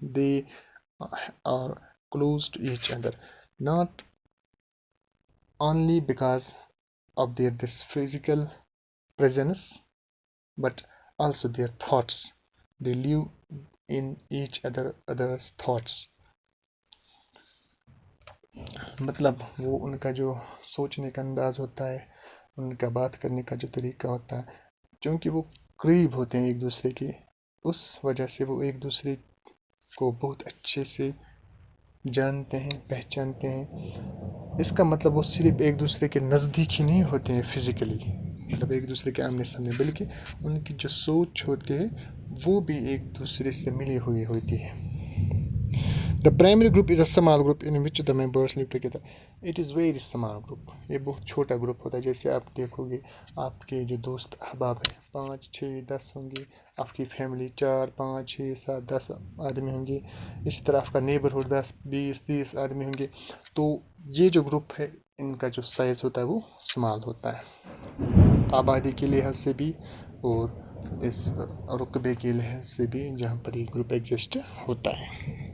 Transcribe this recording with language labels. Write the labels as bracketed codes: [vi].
[en] They are close to each other, not only because of their this physical presence, but also their thoughts. They live in each other's thoughts. [hi] मतलब वो उनका जो सोचने का अंदाज होता है, उनका बात करने का जो तरीका होता है, क्योंकि वो करीब होते हैं एक दूसरे के, उस वजह से वो एक दूसरे को बहुत अच्छे से जानते हैं, पहचानते हैं। इसका मतलब वो सिर्फ एक दूसरे के नज़दीक ही नहीं होते हैं फिज़िकली, मतलब एक दूसरे के आमने सामने, बल्कि उनकी जो सोच होती है वो भी एक दूसरे से मिली हुई होती है। [en] The primary group is a small group in which the members live together. It is very small group. [hi] ये बहुत छोटा ग्रुप होता है। जैसे आप देखोगे, आपके जो दोस्त अहबाब हैं 5, 6, 10 होंगे, आपकी फैमिली 4, 5, 6, 7, 10 आदमी होंगे, इसी तरह आपका नेबरहुड 10, 20, 30 आदमी होंगे। तो ये जो ग्रुप है, इनका जो साइज़ होता है वो स्मॉल होता है, आबादी के लिहाज से भी और इस रुकबे के लिहाज से भी, जहाँ पर ये ग्रुप एग्जिस्ट होता है।